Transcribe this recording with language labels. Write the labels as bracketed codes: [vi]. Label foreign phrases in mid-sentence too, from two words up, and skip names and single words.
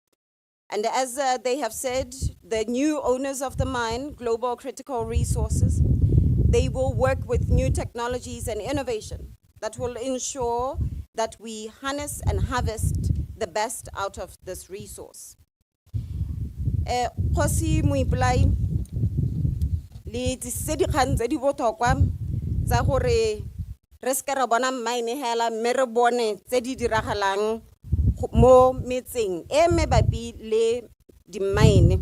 [en] And as they have said, the new owners of the mine, Global Critical Resources, they will work with new technologies and innovation that will ensure that we harness and harvest the best out of this resource. [tn] Khosi Muipolai, le tsedi kgang tse di botlhokwa tsa gore re se ra bona mine hela mme re bone tse di diragalang mo metseng e mebapi le di mine.